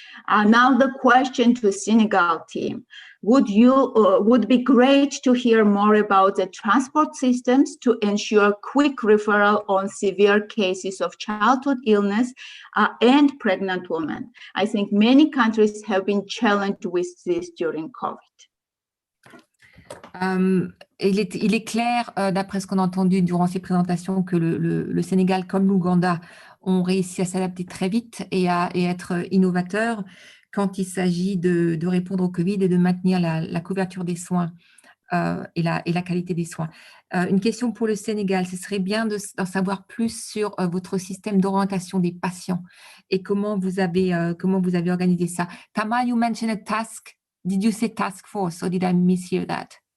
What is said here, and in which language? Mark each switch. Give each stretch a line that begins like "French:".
English: Now the question to Senegal team. Would be great to hear more about the transport systems to ensure quick referral on severe cases of childhood illness and pregnant women. I think many countries have been challenged with this during COVID.
French: Il est clair, d'après ce qu'on a entendu durant ces présentations, que le Sénégal comme l'Ouganda ont réussi à s'adapter très vite et à être innovateurs quand il s'agit de répondre au Covid et de maintenir la couverture des soins et la qualité des soins. Une question pour le Sénégal, ce serait bien d'en savoir plus sur votre système d'orientation des patients et comment vous avez organisé ça.
English: Tama, you mentioned a task. Did you say task force or did I mishear that?